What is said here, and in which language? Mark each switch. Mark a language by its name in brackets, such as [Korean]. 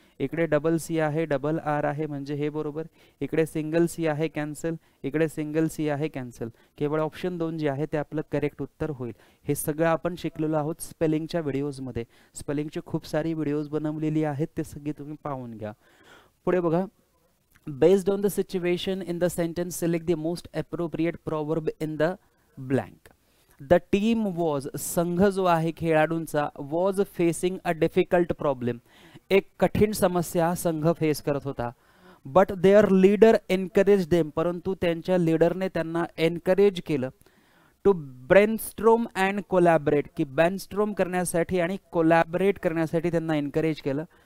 [Marathi] इकडे double C आहे, double R आहे, म्हणजे हे बरोबर. इकडे सिंगल सी आहे, कॅन्सल. इकडे सिंगल सी आहे, कॅन्सल. केवळ ऑप्शन 2 जे आहे ते आपलं करेक्ट उत्तर होईल. हे सगळं आपण शिकलेलो आहोत स्पेलिंगच्या व्हिडिओजमध्ये. स्पेलिंगचे खूप सारी व्हिडिओज बनवलेली आहेत, ते सगळे तुम्ही पाहून घ्या. पुढे बघा, [English] based on the situation in the sentence select the most appropriate proverb in the blank. The team was, [Marathi] संघ जो आहे खेळाडूंचा, [English] was facing a difficult problem, [Marathi] एक कठीण समस्या संघ फेस करत होता. [English] but their leader encourage them, [Marathi] परंतु त्यांच्या लीडरने त्यांना एनकरेज केलं. [English] to brainstorm and collaborate, [Marathi] की ब्रेनस्ट्रोम करण्यासाठी आणि कोलॅबरेट करण्यासाठी त्यांना एनकरेज केलं.